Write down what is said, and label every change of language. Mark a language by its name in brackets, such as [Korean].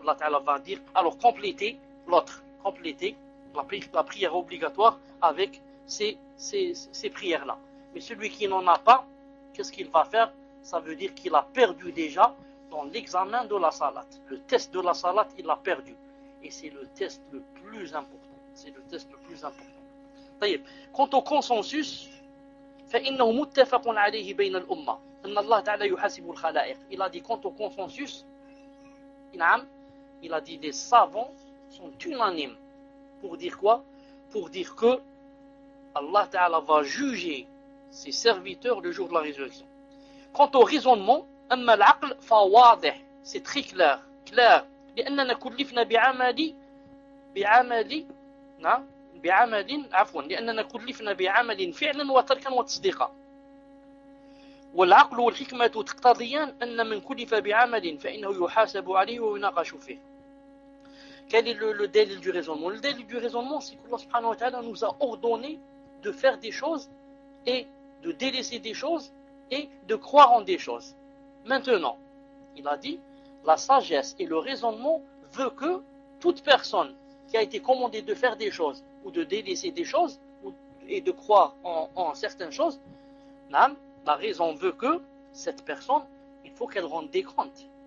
[French] Allah Ta'ala va dire, alors complétez l'autre, complétez la prière obligatoire avec ces prières-là. Mais celui qui n'en a pas, qu'est-ce qu'il va faire? Ça veut dire qu'il a perdu déjà dans l'examen de la salat. Le test de la salat, il l'a perdu. Et c'est le test le plus important. C'est le test le plus important. Quant au consensus, [Arabic] فَإِنَّهُ مُتَّفَقٌ عَلَيْهِ بَيْنَ الْأُمَّةِ إِنَّ اللَّهَ تَعَلَى يُحَاسِبُ الْخَلَائِقِ. [French] Il a dit, quant au consensus, il a dit, les savants sont unanimes. Pour dire quoi? Pour dire que Allah Ta'ala va juger ses serviteurs le jour de la résurrection. Quant au raisonnement, [Arabic] أَمَّا الْعَقْلِ فَوَاضِحِ. [French] C'est très clair. Clair. [Arabic] لِأَنَّنَا كُلِّفْنَا بِعَمَلِي بِعَمَلِي بعمل عفوا لأننا كلفنا بعمل فعلا وتركا وتصديقا والعقل والحكمة تقتضيان أن من كلف بعمل فإنه يحاسب عليه ويناقش فيه. [French] Quel est le délil du raisonnement? Le délil du raisonnement, c'est que Allah subhanahu wa ta'ala nous a ordonné de faire des choses et de délaisser des choses et de croire en des choses. Maintenant, il a dit, la sagesse et le raisonnement veut que toute personne qui a été commandé de faire des choses ou de délaisser des choses et de croire en certaines choses, la raison veut que cette personne, il faut qu'elle rende des comptes.